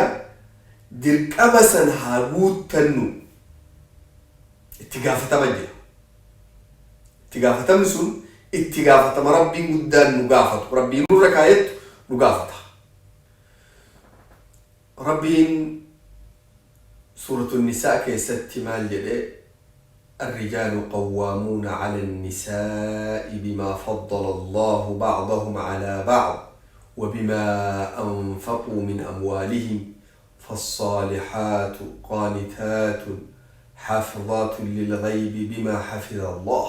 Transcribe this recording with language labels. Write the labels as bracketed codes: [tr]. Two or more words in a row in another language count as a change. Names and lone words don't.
[om] Dirqama san haa guuttannu itti gaafatama jira. Itti gaafatamni sun itti gaafatama rabbiin guddaan nu gaafatu. Rabbiin nurra kaayettu nu gaafata. Rabbiin suuratul nisaa keessatti maal jedhee [ar] الرجال قوامون على النساء بما فضل الله بعضهم على بعض وبما أنفقوا من أموالهم فالصالحات قانتات حافظات للغيب بما حفظ الله.